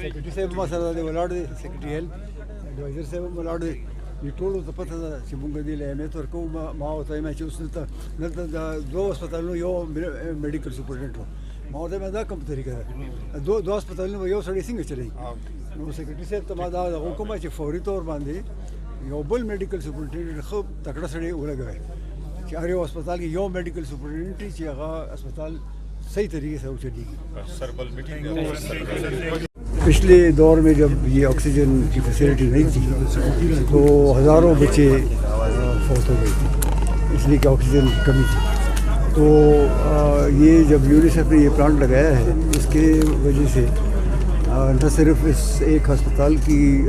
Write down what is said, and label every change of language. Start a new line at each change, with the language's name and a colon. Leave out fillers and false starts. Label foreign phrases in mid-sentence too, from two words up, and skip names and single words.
Pashto: سیکرټري صاحب ما سره دی ولاړ دی سیکرټري
English: help adviser
Pashto: صاحب هم ولاړ دی دې ټولو ته پته ده چې موږ دې له اهمیت ورکوو ما ورته وایم چې اوس دلته د دوه هسپتالونو یو
English: medical superintendent
Pashto: و ما ورته وایم دا کوم طریقه ده دوه هسپتالونو یو سړی څنګه چلوي نو سیکرټري صاحب ته ما دا حکم چې فوري طور باندې یو بل
English: medical superintendent
Pashto: ښه تکړه سړی ولګوي چې هر یو هسپتال کې یو
English: medical superintendent
Pashto: چې هغه هسپتال
Urdu: صحیح طریقے سے چلے گی پچھلے دور میں جب یہ آکسیجن کی فیسلٹی نہیں تھی تو ہزاروں بچے فوت ہو گئے تھے اس لیے کہ آکسیجن کی کمی تھی تو یہ جب یونیسیف نے یہ پلانٹ لگایا ہے اس کے وجہ سے نہ صرف اس ایک ہسپتال کی